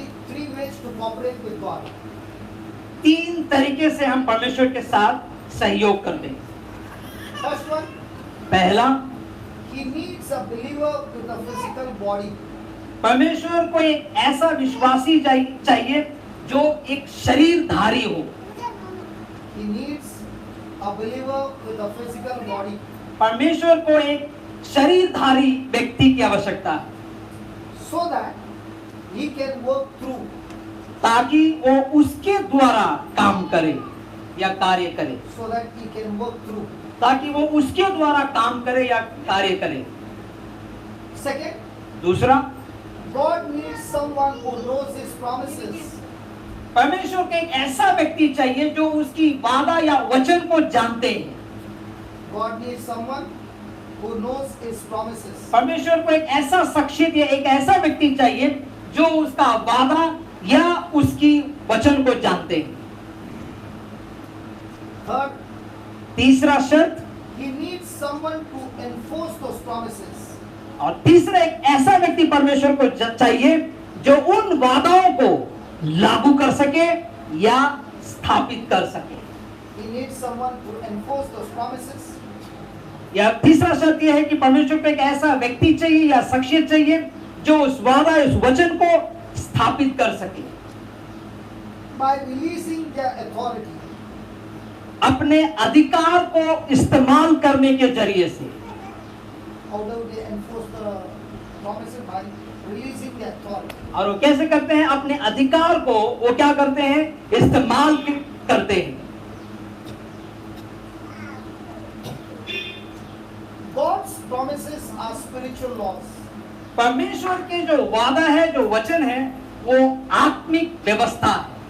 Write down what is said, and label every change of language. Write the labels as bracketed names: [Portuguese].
[English] 3 ways to cooperate with God. [Hindi] 3 तरीके से हम परमेश्वर के साथ सहयोग करते हैं। [English] First one, [Hindi] पहला, [English] he needs a believer with a physical body. [Hindi] परमेश्वर को एक ऐसा विश्वासी चाहिए जो एक शरीरधारी हो। [English] He needs a believer with a physical body. [Hindi] परमेश्वर को एक शरीरधारी व्यक्ति की आवश्यकता है [English] So that he can work through. [Hindi] ताकि वो उसके द्वारा काम करे या कार्य करे। [English] So that he can work through. [Hindi] ताकि वो उसके द्वारा काम करे या कार्य करे। [English] Second, [Hindi] दूसरा, [English] God needs someone who knows his promises. [Hindi] परमेश्वर को एक ऐसा व्यक्ति चाहिए जो उसकी वादा या वचन को जानते हैं। [English] God needs someone who knows his promises. [Hindi] परमेश्वर को एक ऐसा शख्सियत या एक ऐसा व्यक्ति चाहिए जो उसका वादा या उसकी वचन को जानते हैं। [English] Third, [Hindi] तीसरा शर्त, [English] he needs someone to enforce those promises. [Hindi] और तीसरा एक ऐसा व्यक्ति परमेश्वर को चाहिए जो उन वादाओं को लागू कर सके या स्थापित कर सके। [English] He needs someone to enforce those promises. [Hindi] या तीसरा शर्त यह है कि परमेश्वर को एक ऐसा व्यक्ति चाहिए या शख्सियत चाहिए जो उस वादा, उस वचन को स्थापित कर सके [English] By releasing their authority. [Hindi] अपने अधिकार को इस्तेमाल करने के जरिए से। [English] How do they enforce the promises? By releasing their authority. [Hindi] और वो कैसे करते हैं? अपने अधिकार को वो क्या करते हैं? इस्तेमाल करते हैं। [English] God's promises are spiritual laws. [Hindi] परमेश्वर के जो वादा है, जो वचन है, वो आत्मिक व्यवस्था है।